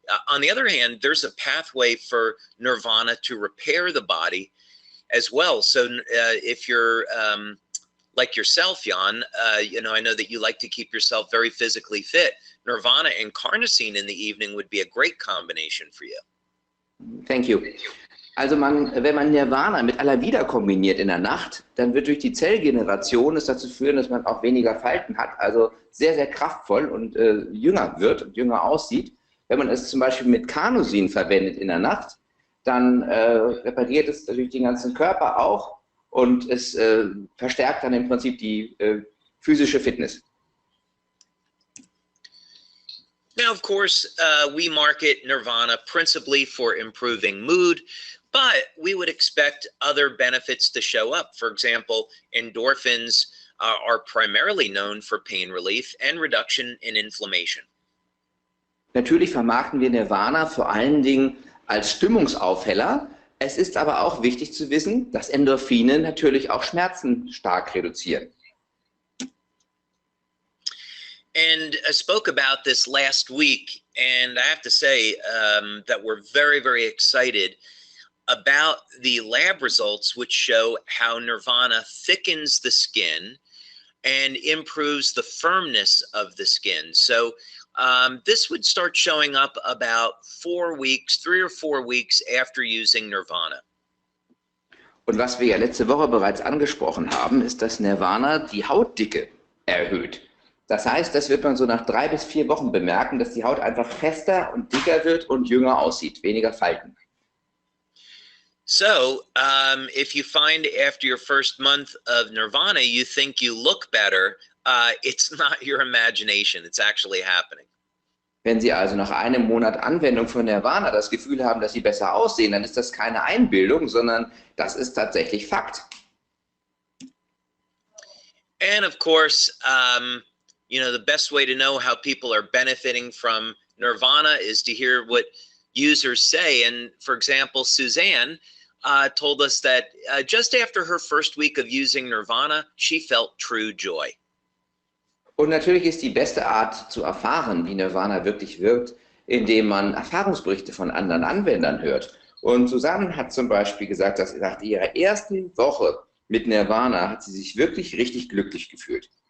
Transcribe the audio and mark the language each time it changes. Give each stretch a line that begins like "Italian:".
English: On the other hand, there's a pathway for Nirvana to repair the body as well. So if you're like yourself, Jan, I know that you like to keep yourself very physically fit. Nirvana and carnosine in the evening would be a great combination for you. Thank you.
German: Also wenn man Nirvana mit Alavida kombiniert in der Nacht, dann wird durch die Zellgeneration es dazu führen, dass man auch weniger Falten hat, also sehr, sehr kraftvoll und jünger wird und jünger aussieht. Wenn man es zum Beispiel mit Carnosin verwendet in der Nacht, dann repariert es natürlich den ganzen Körper auch und es verstärkt dann im Prinzip die physische Fitness.
English: Now, of course, we market Nirvana principally for improving mood, but we would expect other benefits to show up. For example, endorphins are primarily known for pain relief and reduction in inflammation.
German: Natürlich vermarkten wir Nirvana vor allen Dingen als Stimmungsaufheller. Es ist aber auch wichtig zu wissen, dass Endorphine natürlich auch Schmerzen stark reduzieren.
English: And I spoke about this last week, and I have to say that we're very, very excited about the lab results, which show how Nirvana thickens the skin and improves the firmness of the skin. So this would start showing up about 4 weeks, 3 or 4 weeks after using Nirvana.
German: Und was wir ja letzte Woche bereits angesprochen haben, ist, dass Nirvana die Hautdicke erhöht. Das heißt, das wird man so nach 3 bis 4 Wochen bemerken, dass die Haut einfach fester und dicker wird und jünger aussieht, weniger Falten.
English: So, if you find after your first month of Nirvana, you think you look better, it's not your imagination, it's actually happening.
German: Wenn Sie also nach einem Monat Anwendung von Nirvana das Gefühl haben, dass Sie besser aussehen, dann ist das keine Einbildung, sondern das ist tatsächlich Fakt.
English: And of course, the best way to know how people are benefiting from Nirvana is to hear what users say. And for example, Suzanne told us that just after her first week of using Nirvana, she felt true joy.
German: Und natürlich ist die beste Art zu erfahren, wie Nirvana wirklich wirkt, indem man Erfahrungsberichte von anderen Anwendern hört. Und Susanne hat zum Beispiel gesagt, dass nach ihrer ersten Woche mit Nirvana hat sie sich wirklich richtig glücklich gefühlt.